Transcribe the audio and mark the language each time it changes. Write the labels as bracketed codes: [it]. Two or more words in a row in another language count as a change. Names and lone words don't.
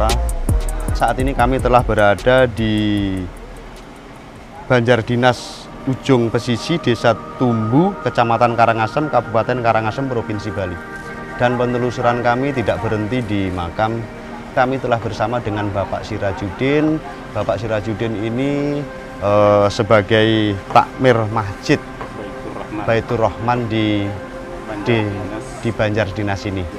[id] Saat ini kami telah berada di Banjar Dinas Ujung Pesisi, Desa Tumbu, Kecamatan Karangasem, Kabupaten Karangasem, Provinsi Bali. Dan penelusuran kami tidak berhenti di makam. Kami telah bersama dengan Bapak Sirajudin. Bapak Sirajudin ini sebagai takmir masjid Baitur Rahman di Banjar Dinas ini.